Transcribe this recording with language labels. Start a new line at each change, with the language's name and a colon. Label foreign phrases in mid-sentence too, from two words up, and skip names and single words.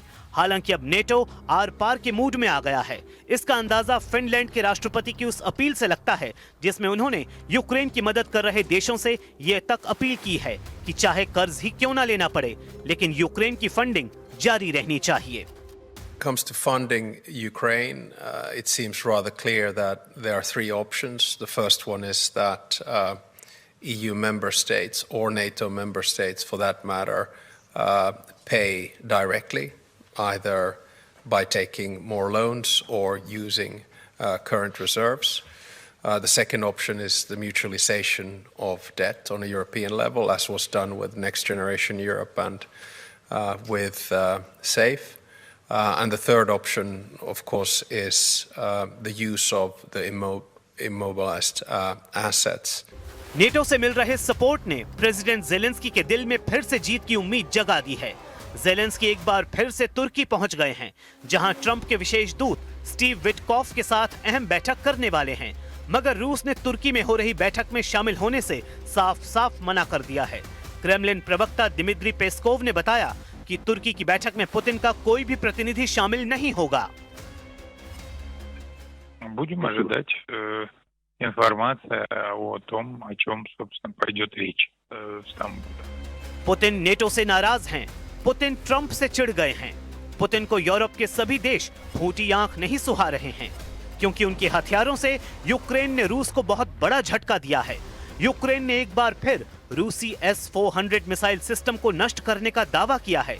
Hindi: हालांकि अब नेटो आर पार के मूड में आ गया है। इसका अंदाजा फिनलैंड के राष्ट्रपति की उस अपील से लगता है जिसमें उन्होंने यूक्रेन की मदद कर रहे देशों से ये तक अपील की है कि चाहे कर्ज ही क्यों ना लेना पड़े, लेकिन यूक्रेन की फंडिंग जारी रहनी चाहिए।
English: Comes to funding Ukraine, it seems rather clear that there are three options. The first one is that EU member states or NATO member states, for that matter, pay directly, either by taking more loans or using current reserves. The second option is the mutualization of debt on a European level, as was done with Next Generation Europe and with SAFE. And the third option, of course, is the use of the immobilized assets.
Hindi: नेटो से मिल रहे सपोर्ट ने प्रेसिडेंट जेलेंस्की के दिल में फिर से जीत की उम्मीद जगा दी है। जेलेंस्की एक बार फिर से तुर्की पहुंच गए हैं, जहां ट्रंप के विशेष दूत स्टीव विटकॉफ के साथ अहम बैठक करने वाले हैं। मगर रूस ने तुर्की में हो रही बैठक में शामिल होने से साफ साफ मना कर दिया है। क्रेमलिन प्रवक्ता दिमित्री पेस्कोव ने बताया कि तुर्की की बैठक में पुतिन का कोई भी प्रतिनिधि शामिल नहीं होगा।
Russian: Будем ожидать информация о том, о чем, собственно, пойдет речь в Стамбуле.
Hindi: पुतिन नेटो से नाराज हैं। पुतिन ट्रंप से चिढ़ गए हैं। पुतिन को यूरोप के सभी देश फूटी आंख नहीं सुहा रहे हैं, क्योंकि उनके हथियारों से यूक्रेन ने रूस को बहुत बड़ा झटका दिया है। यूक्रेन ने एक बार फिर रूसी S-400
English: missile system
Hindi: को नष्ट करने का दावा किया है।